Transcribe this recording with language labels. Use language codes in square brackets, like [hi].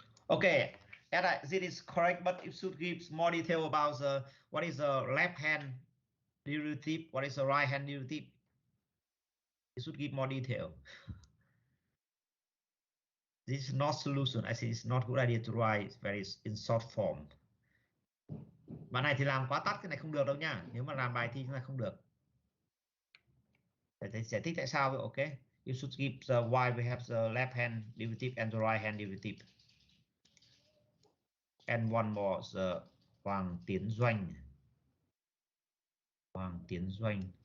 [en] Okay, this is correct, but you should give more detail about what is the left hand derivative, what is the right hand derivative. You should give more detail. This is not solution. I think it's not good idea to write very in short form. [vi] Bạn này thì làm quá tắt, cái này không được đâu nha. Nếu mà làm bài thi chúng ta không được. Để giải thích tại sao vậy. [en] Ok. You should give the why we have the left hand derivative and the right hand derivative. And one more, the Hoàng Tiến Doanh. Hoàng Tiến Doanh.